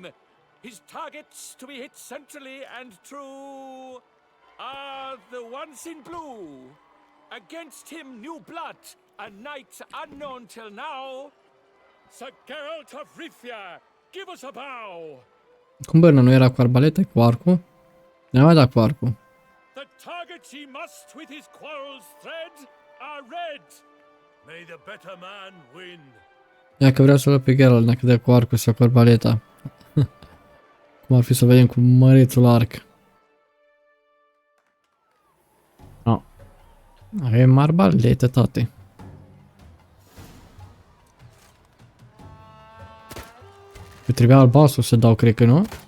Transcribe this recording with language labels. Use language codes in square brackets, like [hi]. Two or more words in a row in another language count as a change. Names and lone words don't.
[en] His targets to be hit centrally and true are the ones in blue. Against him new blood, a knight unknown till now. Sir Geralt of Rivia, give us a bow. [ro] Cum bă, nu era cu arbaleta, cu arcul? Ne-a mai dat cu arcul. [en] The targets he must with his quarrels thread are red. May the better man win. [ro] Ia că vreau să luăm pe Geralt dacă dă cu arcul sau cu arbaleta. Cum ar fi să vedem cu mărețul arc. Oh. Avem arbalete, tate. Eu trebuia albastru să dau, cred că nu?